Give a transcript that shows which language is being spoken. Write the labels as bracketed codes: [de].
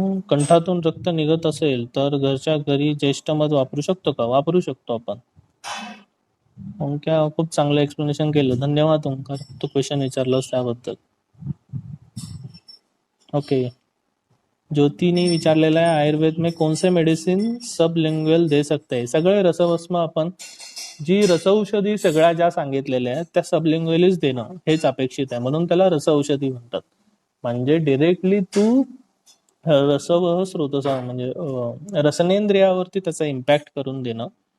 [mr] कंठातून रक्त निघत असेल तर घरच्या घरी ज्येष्ठ मध वापरू शकतो का? वापरू शकतो आपण. ओंकार खूप चांगलं एक्सप्लेनेशन केलं. धन्यवाद ओंकार, तू क्वेश्चन विचारलास त्याबद्दल. ओके. ज्योतीने विचारलेला आहे [hi] आयुर्वेद में कौन से मेडिसिन सबलिंग्वल दे सकते हैं? [mr] सगळे रसभस्म आपण जी रसौषधी सगळ्या ज्या सांगितलेल्या आहेत त्या सबलिंग्वलीच देणं हेच अपेक्षित आहे. म्हणून त्याला रसऔषधी म्हणतात. म्हणजे डिरेक्टली तू रसवह स्रोतसा म्हणजे रसनेंद्रियावरती त्याचा इम्पॅक्ट करून देणं.